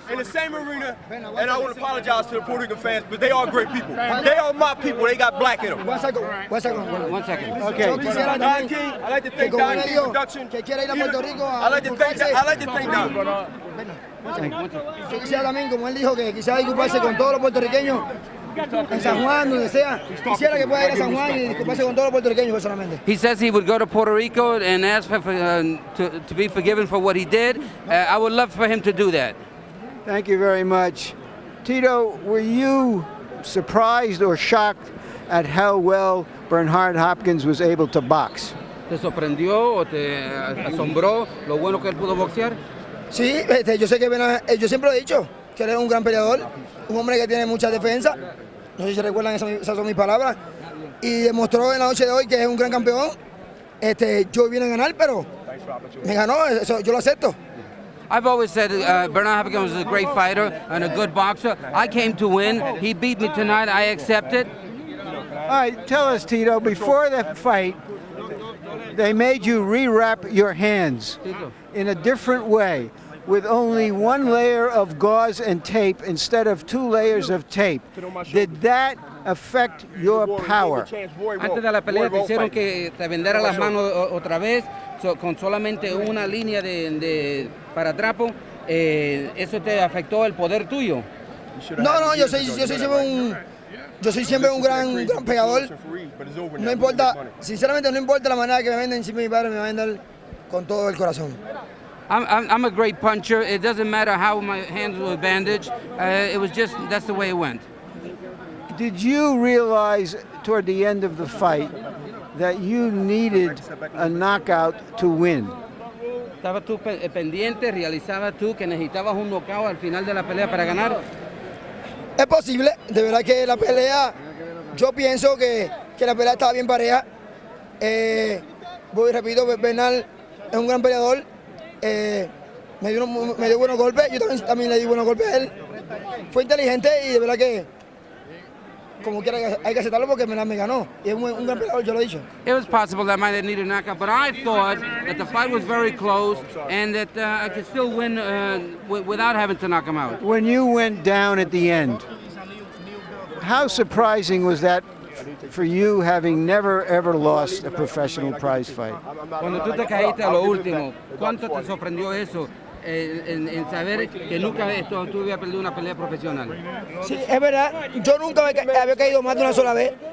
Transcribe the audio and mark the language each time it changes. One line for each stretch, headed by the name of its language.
English: In the same arena, and I want to apologize to the Puerto Rican fans, but they are great people. They are my people. They got black in them. One second. Okay.
Spanish: Yo quisiera
English: Don King, I like to thank Don King Production.
Spanish: Que quiera ir a Puerto Rico.
English: I like to thank Don.
Spanish: Yo quisiera también, como él dijo, que quisiera disculparse con todos los puertorriqueños. En San Juan, donde sea, quisiera que pueda ir a San Juan y disculparse con todos los puertorriqueños personalmente.
English: He says he would go to Puerto Rico and ask to be forgiven for what he did. I would love for him to do that. Thank you very much. Tito, were you surprised or shocked at how well Bernard Hopkins was able to box?
Spanish: ¿Te sorprendió o te asombró lo bueno que él pudo boxear? Sí, yo sé que yo siempre lo he dicho, que él es un gran peleador, un hombre que tiene mucha defensa. No sé si recuerdan, esas son mis palabras. Y demostró en la noche de hoy que es un gran campeón. Yo vine a ganar, pero me ganó, eso yo lo acepto.
English: I've always said Bernard Hopkins was a great fighter and a good boxer. I came to win. He beat me tonight. I accept it. All right, tell us, Tito, before the fight, They made you rewrap your hands in a different way, with only one layer of gauze and tape instead of 2 layers of tape. Did that affect your power?
Spanish: Antes de la pelea te hicieron que te vendara las manos otra vez con solamente una línea de paratrapo. ¿Eso te afectó el poder tuyo? No, yo soy siempre un gran pegador. No importa, sinceramente no importa la manera que me venden, si mi padre me va a vender con todo el corazón.
English: I'm a great puncher. It doesn't matter how my hands were bandaged. It was just, that's the way it went. Did you realize toward the end of the fight that you needed a knockout to win?
Spanish: ¿Estabas tú pendiente? ¿Realizabas tú que necesitabas un knockout al final de la pelea para ganar? Es posible, de verdad que la pelea, yo pienso que la pelea estaba bien pareja. Voy y repito, Bernal es un gran peleador. Me dio buenos golpes, yo también le di buenos golpes a él. Fue inteligente y de verdad que como quiera hay que aceptarlo porque me ganó. Y es un gran peleador, yo lo he dicho.
English: It was possible that I might have needed a knockout, but I thought that the fight was very close and that I could still win without having to knock him out. When you went down at the end, how surprising was that for you, having never ever lost a professional prize fight?
Spanish: Cuando tú te caíste a lo último, ¿cuánto te sorprendió eso? En saber que nunca tú habías perdido una pelea profesional. Sí, es verdad, yo nunca había caído más de una sola vez.